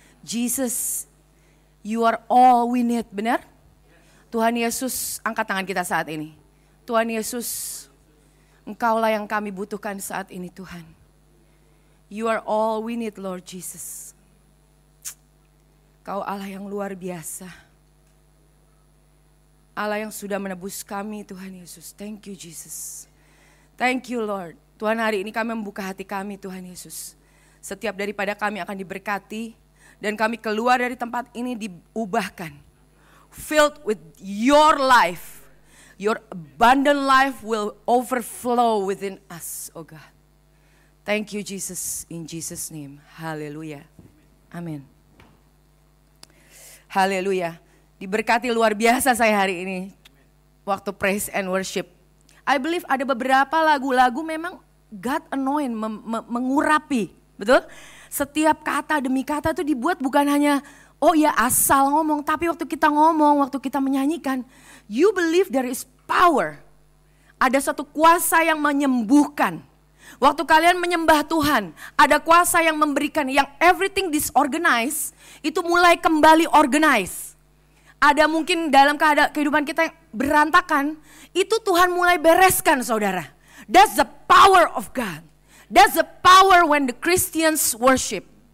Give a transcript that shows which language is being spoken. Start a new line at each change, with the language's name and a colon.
English: Jesus, you are all we need,
Indonesian: benar? Tuhan Yesus, angkat tangan kita saat ini. Tuhan Yesus, Engkaulah yang kami butuhkan saat ini Tuhan.
English: You are all we need Lord Jesus.
Indonesian: Kau Allah yang luar biasa. Allah yang sudah menebus kami Tuhan Yesus.
English: Thank you Jesus. Thank you Lord.
Indonesian: Tuhan, hari ini kami membuka hati kami Tuhan Yesus. Setiap daripada kami akan diberkati. Dan kami keluar dari tempat ini diubahkan.
English: Filled with your life. Your abundant life will overflow within us, oh God. Thank you Jesus, in Jesus name.
Indonesian: Haleluya. Amin. Haleluya. Diberkati luar biasa saya hari ini. Waktu
English: praise and worship. I believe
Indonesian: ada beberapa lagu-lagu memang
English: God anoint,
Indonesian: mengurapi. Betul? Setiap kata demi kata itu dibuat bukan hanya oh ya asal ngomong. Tapi waktu kita ngomong, waktu kita menyanyikan.
English: You believe there is power.
Indonesian: Ada satu kuasa yang menyembuhkan. Waktu kalian menyembah Tuhan, ada kuasa yang memberikan, yang
English: everything disorganized,
Indonesian: itu mulai kembali organize. Ada mungkin dalam kehidupan kita yang berantakan, itu Tuhan mulai bereskan saudara.
English: That's the power of God. That's the power when the Christians worship.